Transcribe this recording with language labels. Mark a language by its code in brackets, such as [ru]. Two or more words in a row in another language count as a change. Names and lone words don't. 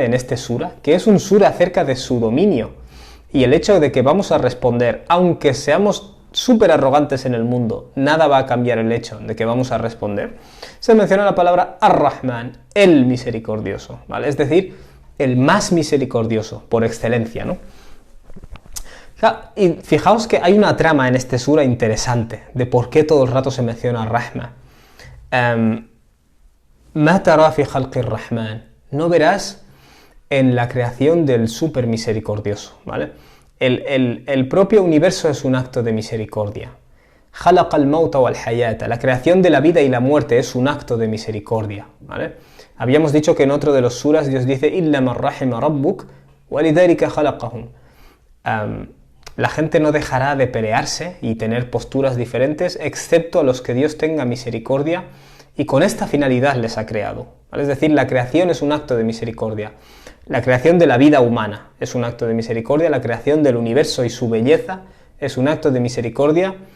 [es] En este sura, que es un sura acerca de su dominio, y el hecho de que vamos a responder, aunque seamos súper arrogantes en el mundo, nada va a cambiar el hecho de que vamos a responder, se menciona la palabra Ar-Rahman, el misericordioso, ¿vale? Es decir, el más misericordioso, por excelencia, ¿no? Y fijaos que hay una trama en este sura interesante, de por qué todo el rato se menciona Rahma. [ar] ما ترى في خلق الرحمن. [es] No verás en la creación del súper misericordioso, ¿vale? El propio universo es un acto de misericordia. [ar] خلق الموت والحياة. [es] La creación de la vida y la muerte es un acto de misericordia, ¿vale? Habíamos dicho que en otro de los suras Dios dice [ar] إلا من رحم ربك ولذلك خلقهم. [es] La gente no dejará de pelearse y tener posturas diferentes, excepto a los que Dios tenga misericordia, y con esta finalidad les ha creado, ¿vale? Es decir, la creación es un acto de misericordia. La creación de la vida humana es un acto de misericordia, la creación del universo y su belleza es un acto de misericordia.